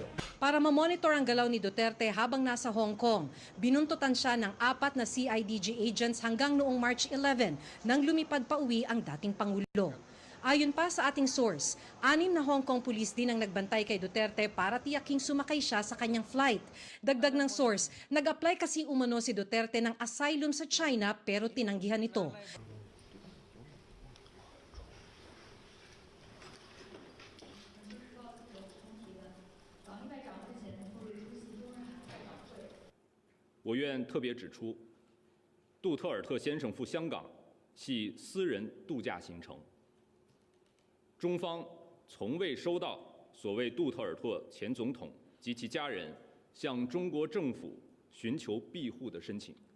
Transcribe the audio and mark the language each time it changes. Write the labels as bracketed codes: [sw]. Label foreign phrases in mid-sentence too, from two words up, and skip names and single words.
[tl] Para mamonitor ang galaw ni Duterte habang nasa Hong Kong, binuntutan siya ng 4 na CIDG agents hanggang noong March 11 nang lumipad pa uwi ang dating Pangulo. Ayon pa sa ating source, 6 na Hong Kong police din ang nagbantay kay Duterte para tiyaking sumakay siya sa kanyang flight. Dagdag ng source, nag-apply kasi umano si Duterte ng asylum sa China pero tinanggihan ito. [zh] 我愿特别指出，杜特尔特先生赴香港系私人度假行程，中方从未收到所谓杜特尔特前总统及其家人向中国政府寻求庇护的申请。